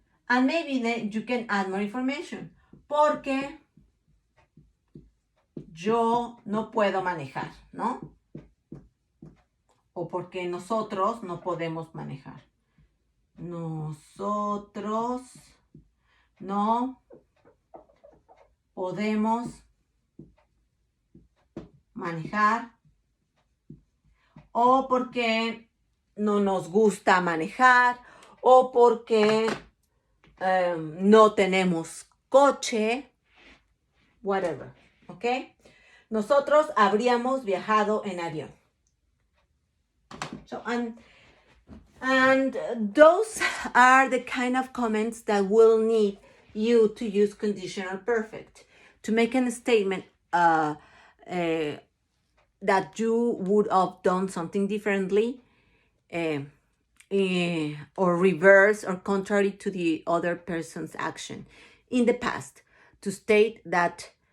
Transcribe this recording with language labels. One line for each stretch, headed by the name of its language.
English: And maybe then you can add more information.
Spanish: Porque yo no puedo manejar, ¿no? O porque nosotros no podemos manejar. Nosotros no podemos manejar. O porque no nos gusta manejar. O porque no tenemos coche, whatever, ¿ok? Nosotros habríamos viajado en avión.
English: So, and those are the kind of comments that will need you to use conditional perfect to make a statement that you would have done something differently or reverse or contrary to the other person's action in the past, to state that